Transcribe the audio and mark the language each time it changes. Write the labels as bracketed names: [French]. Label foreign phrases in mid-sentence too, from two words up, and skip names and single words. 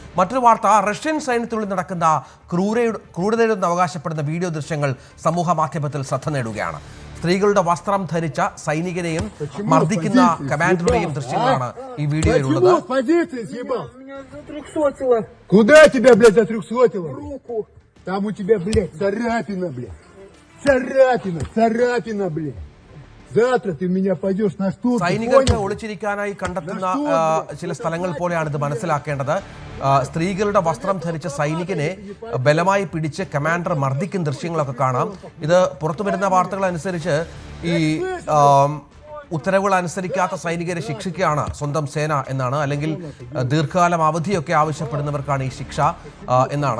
[Malayalam] മറ്റൊരു വാർത്ത, റഷ്യൻ സൈന്യത്തിനുള്ളിൽ നടക്കുന്ന ക്രൂരതയുടെ അവകാശപ്പെടുന്ന വീഡിയോ ദൃശ്യങ്ങൾ സമൂഹ മാധ്യമത്തിൽ ശ്രദ്ധ നേടുകയാണ്. സ്ത്രീകളുടെ വസ്ത്രം ധരിച്ച സൈനികനെയും മർദ്ദിക്കുന്ന കമാൻഡറുടെയും ദൃശ്യങ്ങളാണ് ഈ വീഡിയോയിലുള്ളത്. [Russian] Куда тебя, блядь, затрехсотило? Руку. Там у тебя, блядь, царапина, блядь. Царапина, блядь. Завтра ты меня пойдешь на штурм. [Malayalam] സൈനികർക്ക് ഒളിച്ചിരിക്കാനായി കണ്ടെത്തുന്ന ചില സ്ഥലങ്ങൾ പോലെയാണ് ഇത് മനസ്സിലാക്കേണ്ടത്. സ്ത്രീകളുടെ വസ്ത്രം ധരിച്ച സൈനികനെ ബലമായി പിടിച്ച് കമാൻഡർ മർദ്ദിക്കുന്ന ദൃശ്യങ്ങളൊക്കെ കാണാം. ഇത് പുറത്തുവരുന്ന വാർത്തകൾ അനുസരിച്ച് ഈ ഉത്തരവുകൾ അനുസരിക്കാത്ത സൈനികരെ ശിക്ഷിക്കുകയാണ് സ്വന്തം സേന എന്നാണ്, അല്ലെങ്കിൽ ദീർഘകാലം അവധിയൊക്കെ ആവശ്യപ്പെടുന്നവർക്കാണ് ഈ ശിക്ഷ എന്നാണ്.